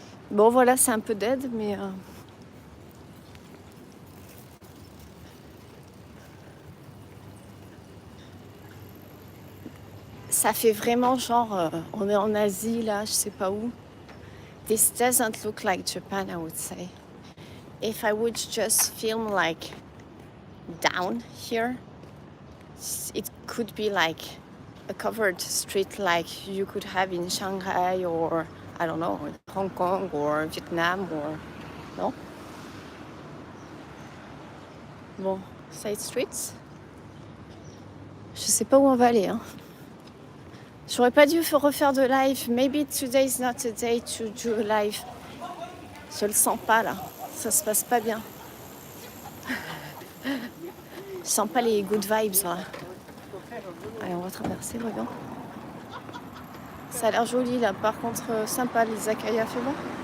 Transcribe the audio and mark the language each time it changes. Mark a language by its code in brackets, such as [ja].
[fr] Bon, voilà, c'est un peu dead, mais... Ça fait vraiment genre... on est en Asie, là, je sais pas où. [en] This doesn't look like Japan, I would say. If I would just film like down here, it could be like a covered street like you could have in Shanghai or, I don't know, Hong Kong or Vietnam or... [fr] Non? [en] Bon, side streets. [fr] Je sais pas où on va aller, hein. J'aurais pas dû refaire de live. [en] Maybe today is not a day to do a live. [fr] Je le sens pas là. Ça se passe pas bien. Je sens pas les good vibes là. Allez, on va traverser, regarde. Ça a l'air joli là. Par contre, sympa les izakaya, fais voir.